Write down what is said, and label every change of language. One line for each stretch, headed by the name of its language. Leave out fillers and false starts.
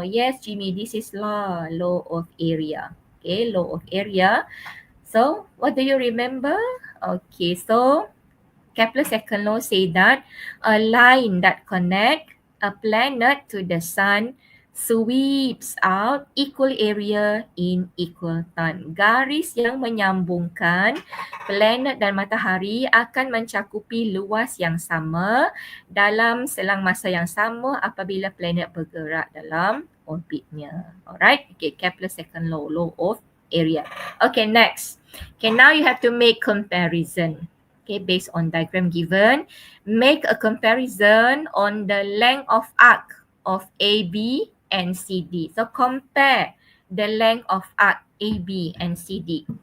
English: Yes, Jimmy, this is law of area. Okay, law of area. So what do you remember? Okay, so Kepler's second law say that a line that connect a planet to the sun sweeps out equal area in equal time.
Malay: Garis yang menyambungkan planet dan matahari akan mencakupi luas yang sama dalam selang masa yang sama apabila planet bergerak dalam orbitnya.
English: Alright, okay, Kepler's second law, law of area. Okay, next. Okay, now you have to make comparison. Okay, based on diagram given, make a comparison on the length of arc of AB and CD. So compare the length of arc AB and CD.